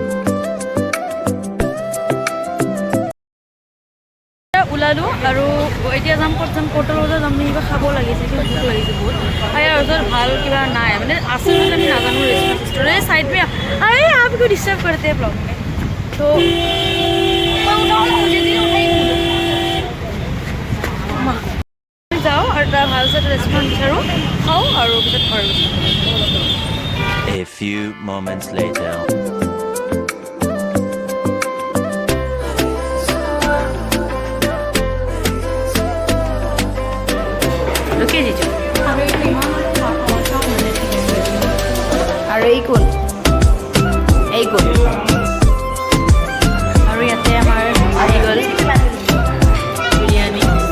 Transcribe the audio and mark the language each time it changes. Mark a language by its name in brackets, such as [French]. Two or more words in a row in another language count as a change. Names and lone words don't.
[Assamese] ওলালো আৰু এতিয়া যাম ক'ত যাম ক'তৰ লগত যাম কিবা খাব লাগিছে কিবা ভোক লাগিছে বহুত আৰু ইয়াৰ ওচৰত ভাল কিবা নাই মানে আছে বুলি আমি নাজানো [English] restaurant side [Hindi] में अरे आपको डिस्टर्ब करते हैं ब्लॉग में तो [Assamese] যাওঁ আৰু এটা ভাল চাই ৰেষ্টুৰেণ্ট বিচাৰোঁ খাওঁ আৰু পিছত ঘৰ গৈছোঁ [English] A few moments later. [Assamese] লোকে দিছো আৰু এই কোন আৰু ইয়াতে আমাৰ আহি গ'ল বিৰিয়ানী